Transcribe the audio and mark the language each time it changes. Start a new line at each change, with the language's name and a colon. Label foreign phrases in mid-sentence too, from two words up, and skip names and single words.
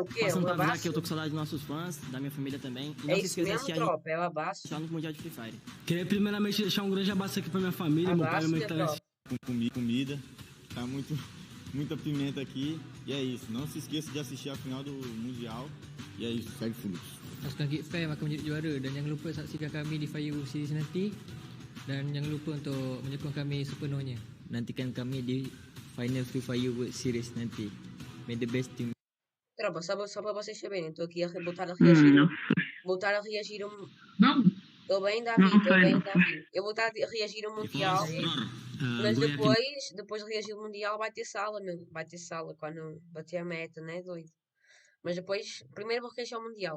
Portuguese: Passando pra avisar que eu tô com saudade dos nossos fãs, da minha família também. E não se esqueça de assistir a gente lá no Mundial de Free Fire. Queria primeiramente deixar um grande abraço aqui pra minha família, meu pai e minha mãe que tá me assistindo. Comida, tá muita pimenta aqui. E é isso, não se esqueça de assistir a final do Mundial. E é isso, segue fluxo.
Malay: Pasukan Geek Fair akan menjadi juara dan jangan lupa saksikan kami di FIVO Series nanti dan jangan lupa untuk menyokong kami sepenuhnya. Nantikan kami di final Free Fire World Series nanti.
English: May the best team.
Portuguese: Tropa, só para vocês saberem, estou aqui a voltar a reagir. Voltar a reagir Não. Estou bem, Davi, estou bem, Davi. Eu vou estar a reagir ao Mundial, mas depois de reagir ao Mundial vai ter sala, meu. Vai ter sala quando bater a meta, né, doido? Mas depois, primeiro vou reagir ao Mundial.